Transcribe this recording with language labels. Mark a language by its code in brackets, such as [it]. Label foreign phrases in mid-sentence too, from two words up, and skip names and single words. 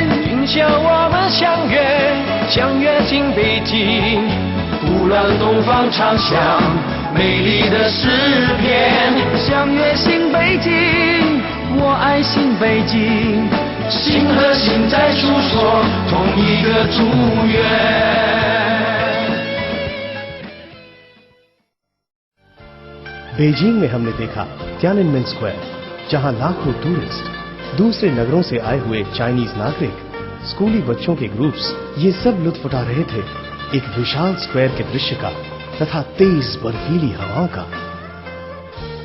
[zh] 今宵我们相约，相约新北京。古老的东方唱响美丽的诗篇。相约新北京，我爱新北京，心和心在诉说同一个祝愿。 [hi] बेजिंग में हमने देखा तियाननमेन स्क्वायर, जहां लाखों टूरिस्ट, दूसरे नगरों से आए हुए चाइनीज नागरिक, स्कूली बच्चों के ग्रुप्स, ये सब लुत्फ उठा रहे थे एक विशाल स्क्वायर के दृश्य का तथा तेज बर्फीली हवाओं का।